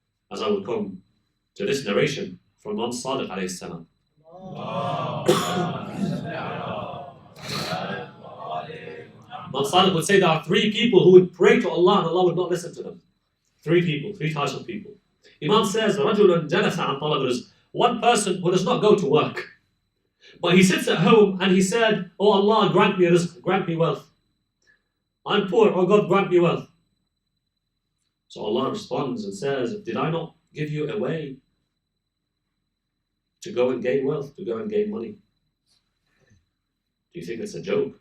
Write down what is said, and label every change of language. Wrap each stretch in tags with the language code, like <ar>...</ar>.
<en>As I will come to this narration from Imam Sadiq alayhi salam. Imam Sadiq would say there are three people who would pray to Allah and Allah would not listen to them. Three people, three types of people. Imam says,</en> <ar>رَجُلٌ جَلَسَ عَنْ طَلَبِ الرِّزْقِ.</ar> <en>One person who does not go to work. But he sits at home and he said, oh Allah, grant me rizq, grant me wealth. I'm poor, oh God, grant me wealth. So Allah responds and says, did I not give you a way to go and gain wealth, to go and gain money? Do you think it's a joke?</en>